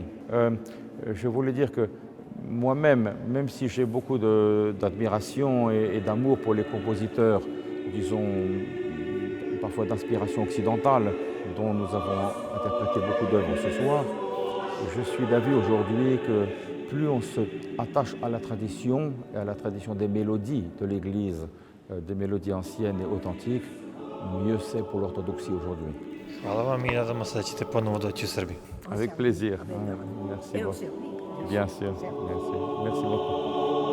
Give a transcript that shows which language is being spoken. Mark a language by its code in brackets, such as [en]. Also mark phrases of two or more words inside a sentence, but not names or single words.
[fr] Je voulais dire que moi-même, même si j'ai beaucoup d'admiration et d'amour pour les compositeurs, disons, parfois d'inspiration occidentale, dont nous avons interprété beaucoup d'œuvres ce soir, je suis d'avis aujourd'hui que plus on se attache à la tradition et à la tradition des mélodies de l'Église, des mélodies anciennes et authentiques, mieux c'est pour l'orthodoxie aujourd'hui. [sr] Hvala vam i nadamo se da ćete ponovo doći u Srbiju. [fr] Avec plaisir. Merci beaucoup. Bien sûr. Merci beaucoup.